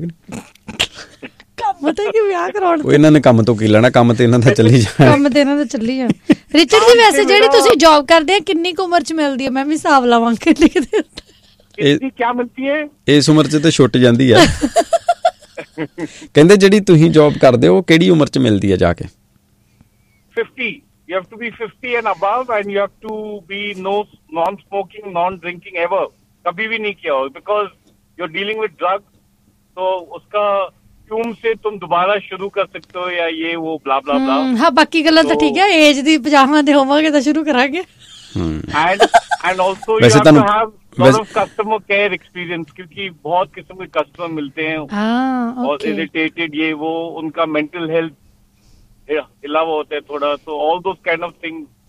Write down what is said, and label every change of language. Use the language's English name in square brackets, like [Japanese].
[Punjabi] Richard ਜੀ ਵੈਸੇ ਜਿਹੜੀ ਤੁਸੀਂ ਜੋਬ ਕਰਦੇ ਕਿੰਨੀ ਕੁ ਉਮਰ ਚ ਮਿਲਦੀ ਹੈ ਮੈਂ ਵੀ ਹਿਸਾਬ ਲਵਾਂ ਕੇ [Hindi] ਇਸਦੀ ਕਿਆ ਮਿਲਤੀ ਹੈ? [Punjabi] ਇਸ ਉਮਰ ਚ ਤਾਂ ਛੁੱਟ ਜਾਂਦੀ ਹੈ। ਕਹਿੰਦੇ ਜਿਹੜੀ ਤੁਸੀਂ ਜੌਬ ਕਰਦੇ ਹੋ ਕਿਹੜੀ ਉਮਰ ਚ ਮਿਲਦੀ ਹੈ ਜਾ ਕੇ? [English] 50, you have to be 50 and above and you have to be no non smoking non drinking ever, [Hindi] kabhi bhi nahi kiya ho, [English] because you're dealing with drugs, [Hindi] so uska ਤੁਮ ਸੇ ਤੁਮ ਦੁਬਾਰਾ ਸ਼ੁਰੂ ਕਰ ਸਕਤੇ ਹੋ ਯਾ ਯੇ ਵੋ ਬਲਾ ਬਲਾ [English] Blah. [Punjabi] ਹਾਂ ਬਾਕੀ ਗੱਲਾਂ ਤਾਂ ਠੀਕ ਹੈ, ਏਜ ਦੀ 50 ਦੇ ਹੋਵਾਂਗੇ ਤਾਂ ਸ਼ੁਰੂ ਕਰਾਂਗੇ। [English] and also you have to have lot of customer care experience, [Punjabi] ਕਿਉਂਕਿ ਬਹੁਤ ਕਿਸਮ ਦੇ ਕਸਟਮਰ ਮਿਲਤੇ ਹੈ। ਹਾਂ ਓਕੇ, [Hindi] ਇਰੀਟੇਟਿਡ ਯੇ ਵੋ, ਉਨਕਾ ਮੈਂਟਲ ਹੈਲਥ ਇਲਾਵਾ ਹੋਤਾ ਹੈ ਥੋੜਾ, [English] So all those kind of thing.